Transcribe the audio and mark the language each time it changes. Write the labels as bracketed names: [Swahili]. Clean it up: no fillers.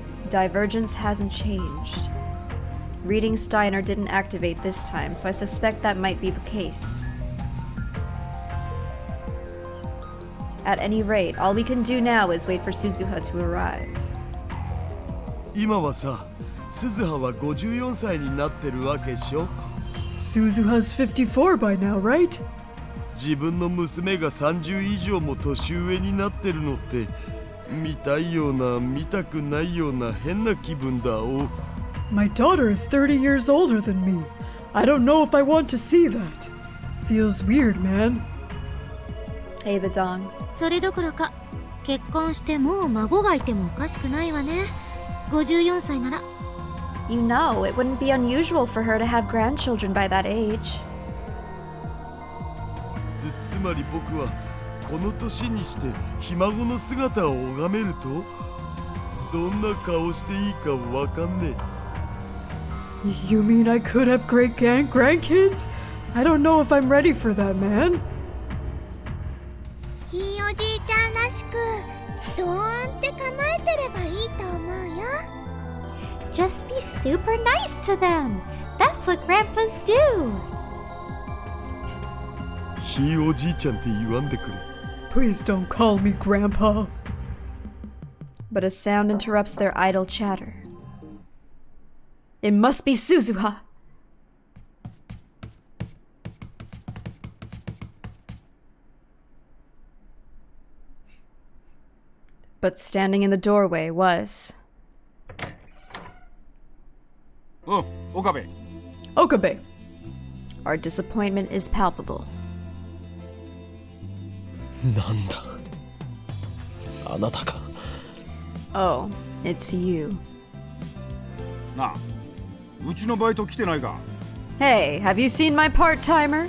[English] Divergence hasn't changed. Reading Steiner didn't activate this time, so I suspect that might be the case. At any rate, all we can do now is wait for Suzuha to arrive. [Japanese] 今はさ、鈴葉は54歳になってるわけでしょ。 [English] Suzuha's 54 by now, right? [Japanese] 自分の娘が30以上も年上になってるのって見たいような見たくないような変な気分だお。 [English] My daughter is 30 years older than me. I don't know if I want to see that. Feels weird, man. Hey, the Dong. [Japanese] それどころか結婚してもう孫がいてもおかしくないわね。 54歳なら。 [English] You know, it wouldn't be unusual for her to have grandchildren by that age. [Japanese] つまり僕はこの年にしてひ孫の姿を拝めるとどんな顔していいかわかんねえ。 [English] You mean I could have great grandkids? I don't know if I'm ready for that, man. [Japanese] ひいおじいちゃんらしくドーンって構えてればいいと思うよ。 [English] Just be super nice to them. That's what grandpas do. [Japanese] ひいおじいちゃんって言わんでくれ。 [English] Please don't call me Grandpa. But a sound interrupts their idle chatter. It must be Suzuha. But standing in the doorway was... [Japanese] お、岡部。 [English] Okabe. Our disappointment is palpable. [Japanese] なんだあなたか。 [English] Oh, it's you. [Japanese] なあ、うちのバイト来てないか。 [English] Hey, have you seen my part-timer?